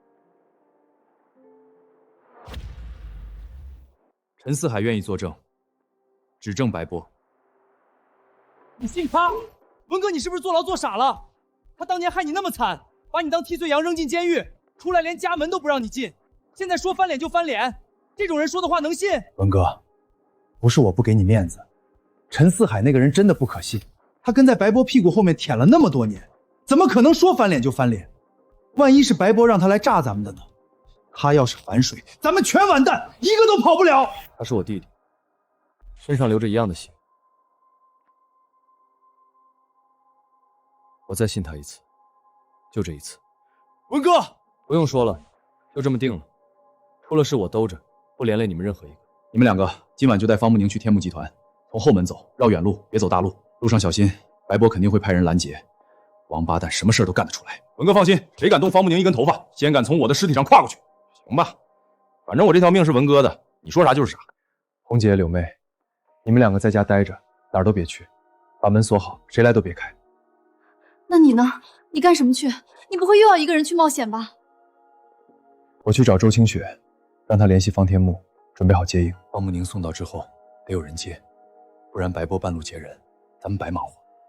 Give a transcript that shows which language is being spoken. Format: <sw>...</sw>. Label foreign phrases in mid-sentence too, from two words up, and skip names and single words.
<zh>陳四海願意作證，指證白波。你信他？文哥，你是不是坐牢坐傻了？他當年害你那麼慘，把你當替罪羊扔進監獄，出來連家門都不讓你進，現在說翻臉就翻臉，這種人說的話能信？文哥，不是我不給你面子，陳四海那個人真的不可信，他跟在白波屁股後面舔了那麼多年。怎麼可能說翻臉就翻臉？萬一是白波讓他來炸咱們的呢？他要是反水，咱們全完蛋，一個都跑不了。他是我弟弟，身上流着一樣的血。我再信他一次，就這一次。文哥，不用說了，就這麼定了。出了事我兜着，不連累你們任何一個。你們兩個今晚就帶方慕寧去天幕集團，從後門走，繞遠路，別走大路。路上小心，白波肯定會派人攔截。王八蛋，什麼事都幹得出來。文哥放心，誰敢動方慕寧一根頭髮，先敢從我的屍體上跨過去。行吧，反正我這條命是文哥的，你說啥就是啥。紅姐、柳妹，你們兩個在家待着，哪兒都別去，把門鎖好，誰來都別開。那你呢？你幹什麼去？你不會又要一個人去冒險吧？我去找周清雪，讓她聯繫方天木，準備好接應。方慕寧送到之後，得有人接，不然白波半路截人，咱們白忙活。</zh>